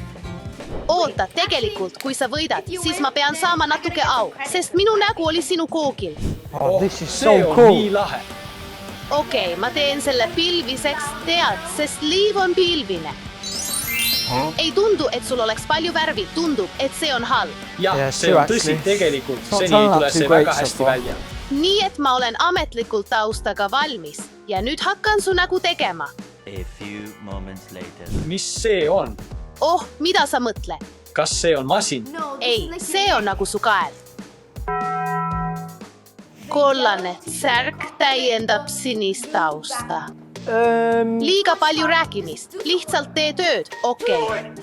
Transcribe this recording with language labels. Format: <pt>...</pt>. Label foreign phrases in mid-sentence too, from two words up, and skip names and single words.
<et>Oota, tegelikult, kui sa võidad, siis ma pean saama natuke au, sest minu nägu oli sinu koogil. Oh, see on nii lahe. Okei, ma teen selle pilviseks, tead, sest liiv on pilvine. Ei tundu, et sul oleks palju värvi, tundub, et see on halb. Jah,</et> <en>Yeah,</en> <et>see on</et> <en>true,</en> <et>tõsi,</et> <en>actually.</en> <et>tegelikult</et> <en>It's not</en> <et>seni</et> <en>turned out</en> <et>tuleb</et> <en>too</en> <et>see</et> <en>great</en> <et>väga</et> <en>so</en> <et>hästi</et> <en>far.</en> <et>välja. Nii et ma olen ametlikult taustaga valmis ja nüüd hakkan su nägu tegema.</et> <en>A few moments later.</en> <et>Mis see on? Oh, mida sa mõtled? Kas see on masin? Ei, see on nagu su kael. Kollane särk täiendab sinist tausta. Liiga palju rääkimist, lihtsalt tee tööd, okei.</et>